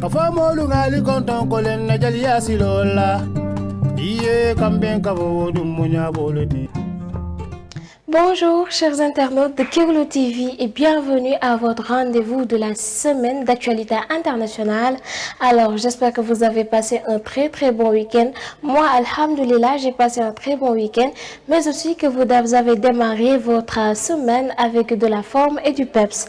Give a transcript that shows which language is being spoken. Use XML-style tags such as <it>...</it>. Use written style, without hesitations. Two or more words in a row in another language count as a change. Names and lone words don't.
<man>molu ngali konton kolen na jali asilola. Iye kamben kabo dum munya bolodi.</man> <fr>Bonjour chers internautes de Kéwoulo TV et bienvenue à votre rendez-vous de la semaine d'actualité internationale. Alors j'espère que vous avez passé un très bon week-end. Moi, alhamdoulilah, j'ai passé un très bon week-end, mais aussi que vous avez démarré votre semaine avec de la forme et du peps.</fr>